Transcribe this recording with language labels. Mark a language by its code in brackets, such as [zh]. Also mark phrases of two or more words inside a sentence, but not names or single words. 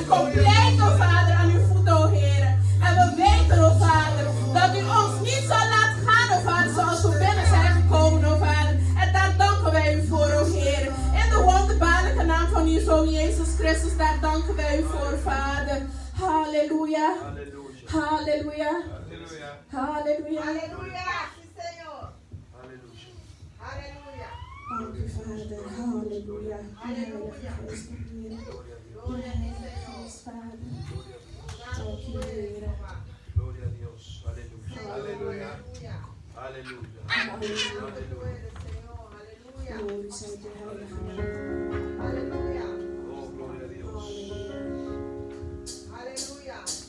[nl] Compleet, oh Vader, aan uw voeten, oh Heer. En we weten, oh Vader, dat u ons niet zal laten gaan, oh Vader, zoals we binnen zijn gekomen, oh Vader. En daar danken wij u voor, oh Heer. In de wonderbaarlijke naam van uw Zoon Jezus Christus, daar danken wij u voor, Vader. Halleluja. Halleluja. Halleluja. [es] Aleluya, sí Señor. Aleluya. [nl] Dank u, Vader. Halleluja. [es] Aleluya. Gloria a ti, Señor. [nl] Vader. Dank u, Heer. [es] Gloria a Dios. Aleluya. Aleluya. Aleluya. Aleluya. Tú eres, Señor. Aleluya. [nl] Glorie zij de heilige naam. [es] Aleluya. Oh, gloria a Dios. Aleluya.